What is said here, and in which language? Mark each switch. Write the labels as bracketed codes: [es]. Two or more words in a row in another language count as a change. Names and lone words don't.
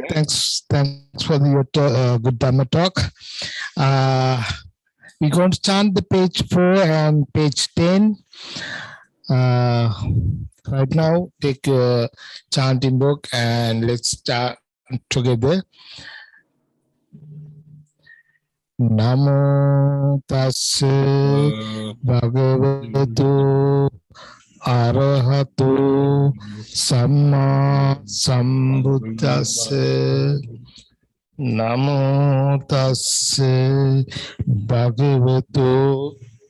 [en] Thanks for your good Dhamma talk. We're going to chant the page 4 and page 10. Right now, take your chanting book and let's start together. [pi] Namo tassa bhagavato arahato samma sambuddhassa. Namo tassa bhagavato